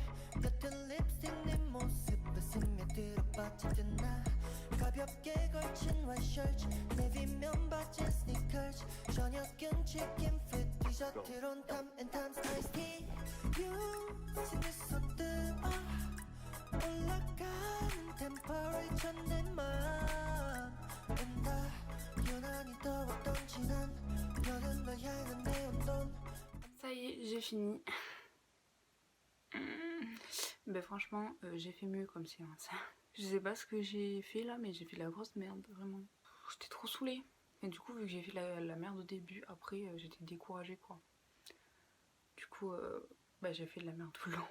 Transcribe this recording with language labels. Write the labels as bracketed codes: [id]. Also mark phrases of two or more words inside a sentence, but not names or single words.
[ko] 옅은 립스틱 네 모습에 스며들어 빠지던 나 가볍게 걸친 와이셔츠 네비면 바지 스니커즈 저녁은 치킨 핏 디저트론 탐앤탐스 아이스티 유심히 쏟들어 올라가는 템퍼레이처 내 맘 다 유난히 더웠던 지난 여름을 향한 내 온도. [fr] Ça y est, j'ai fini. Ben franchement, j'ai fait mieux comme séance. Je sais pas ce que j'ai fait là, mais j'ai fait la grosse merde, vraiment. J'étais trop saoulée. Et du coup, vu que j'ai fait la merde au début, après j'étais découragée quoi. Du coup, bah, j'ai fait de la merde tout le long.